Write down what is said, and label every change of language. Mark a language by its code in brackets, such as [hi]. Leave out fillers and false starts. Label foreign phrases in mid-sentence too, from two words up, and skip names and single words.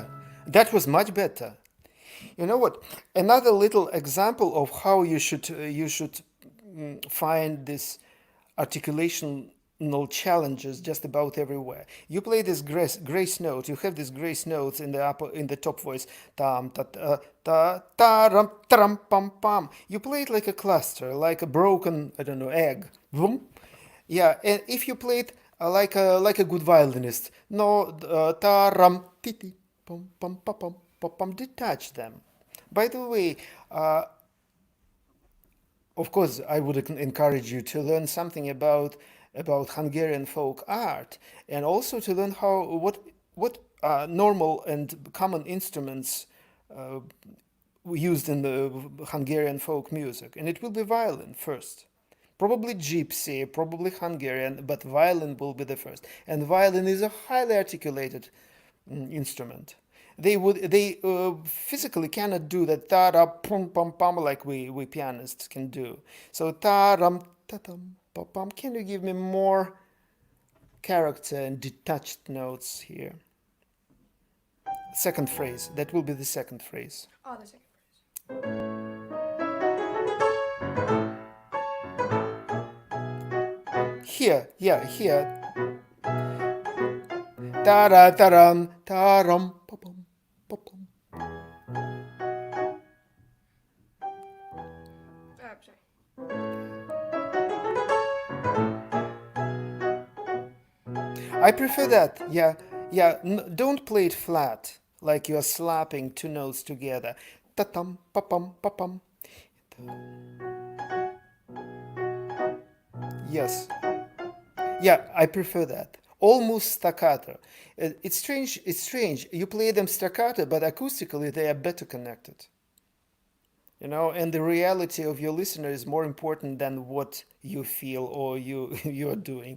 [en] That was much better. You know what? Another little example of how you should find this articulational challenges just about everywhere. You play this grace note. You have these grace notes in the upper in the top voice. Tam ta ta ta ram tram pam pam. You play it like a cluster, like a broken I don't know egg. Vroom. Yeah, and if you play it like a good violinist, no ta ram ti ti pum pum pum pum pum pum, detach them. By the way, uh, of course, I would encourage you to learn something about Hungarian folk art, and also to learn how what normal and common instruments uh, used in the Hungarian folk music, and it will be violin first. Probably gypsy, probably Hungarian, but violin will be the first. And violin is a highly articulated instrument. They physically cannot do that ta ra pum pum pum like we pianists can do. So ta ram ta tum pum pum. Can you give me more character and detached notes here? Second phrase. That will be the second phrase. Oh, the second phrase. Here, yeah, here. Ta ra ta ram ta ram pa pum pa pum. Sorry. I prefer that. Yeah, yeah. Don't play it flat, like you are slapping two notes together. Ta-tum, pa-pum, pa-pum. Yes. Yeah, I prefer that. Almost staccato. It's strange. It's strange. You play them staccato, but acoustically they are better connected. And the reality of your listener is more important than what you feel or you are doing.